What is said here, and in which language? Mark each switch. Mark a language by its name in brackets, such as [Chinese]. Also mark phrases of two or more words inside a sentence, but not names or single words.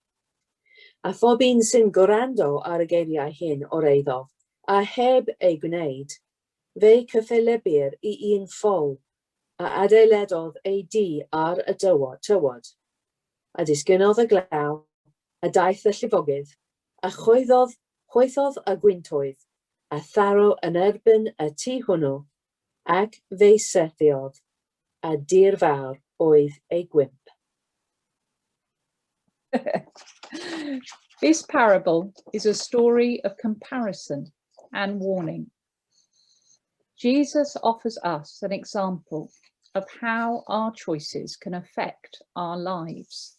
[Welsh] A phob un sy'n gwrando ar y geiriau hyn o'r eiddof, a heb ei gwneud, fe cyffelybu'r i un ffôl, a adeiladodd ei dŷ ar y tywod. A disgynodd y glaw, a daeth y llifogydd, a chwaethodd y gwyntoedd, a tharo yn erbyn y tŷ hwnnw, ac fe syrthiodd, a dir fawr oedd ei gwymp. [English] This parable is a story of comparison and warning. Jesus offers us an example of how our choices can affect our lives.